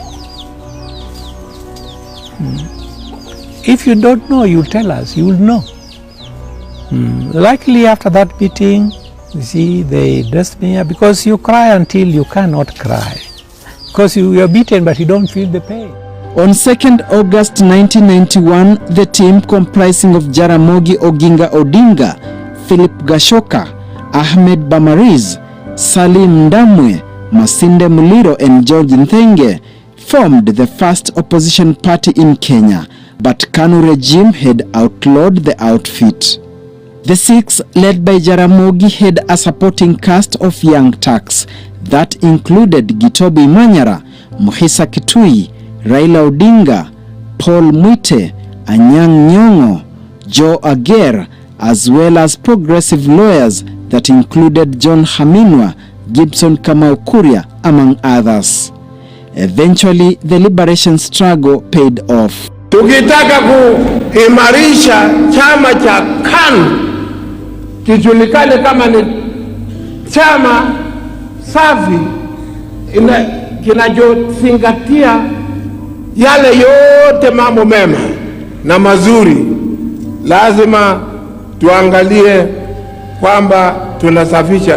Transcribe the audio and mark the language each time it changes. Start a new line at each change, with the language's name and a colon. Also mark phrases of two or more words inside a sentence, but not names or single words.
English: If you don't know, you'll tell us, you will know. Likely after that beating, you see, they dressed me up because you cry until you cannot cry. Because you are beaten, but you don't feel the pain. On 2nd August 1991, the team comprising of Jaramogi Oginga Odinga, Philip Gashoka, Ahmed Bamariz, Salim Ndamwe, Masinde Muliro and George Nthenge formed the first opposition party in Kenya, but KANU regime had outlawed the outfit. The six, led by Jaramogi, had a supporting cast of young Turks that included Gitobi Manyora, Muhisa Kitui, Raila Odinga, Paul Mwite, Anyang' Nyong'o, Joe Ager, as well as progressive lawyers that included John Haminwa, Gibson Kamau Kuria, among others. Eventually, the liberation struggle paid off.
Swahili: Tukitaka kuimarisha chama cha KANU kijulikane kama ni chama safi kinachozingatia yale yote mambo mema na mazuri, lazima tuangalie kwamba tunasafisha.